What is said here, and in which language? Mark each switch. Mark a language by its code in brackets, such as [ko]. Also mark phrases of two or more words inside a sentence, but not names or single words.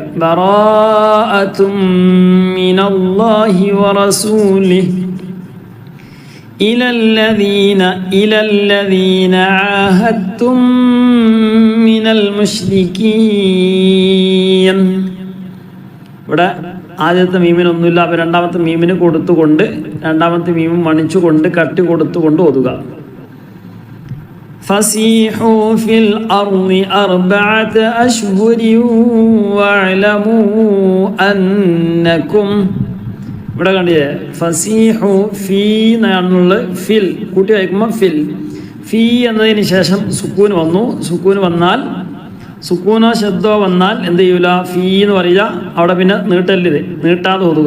[ar] براءة من الله ورسوله إلى الذين عاهدتم من المشركين. [ml] ഇവിടെ ആദ്യത്തെ മീമിനൊന്നുമില്ല. അപ്പോൾ രണ്ടാമത്തെ മീമിന് കൊടുത്തുകൊണ്ട്, രണ്ടാമത്തെ മീമും മണിച്ചുകൊണ്ട് കട്ടി കൊടുത്തുകൊണ്ട് ഓതുക. [ar] فسيحوا في الأرض 4 أشهر واعلموا أنكم. [ml] ഇവിടെ കണ്ടില്ലേ? [ar] فسيحوا في [ml] എന്നുള്ള ഫിൽ കൂട്ടി വായിക്കുമ്പോൾ ഫീ എന്നതിന് ശേഷം സുക്കൂൻ വന്നു. സുക്കൂൻ വന്നാൽ, സുക്കൂനോ ശബ്ദോ വന്നാൽ എന്ത് ചെയ്യൂല? ഫീ എന്ന് പറയുക. അവിടെ പിന്നെ നീട്ടല്ലിത്, നീട്ടാതെ ഓതുക.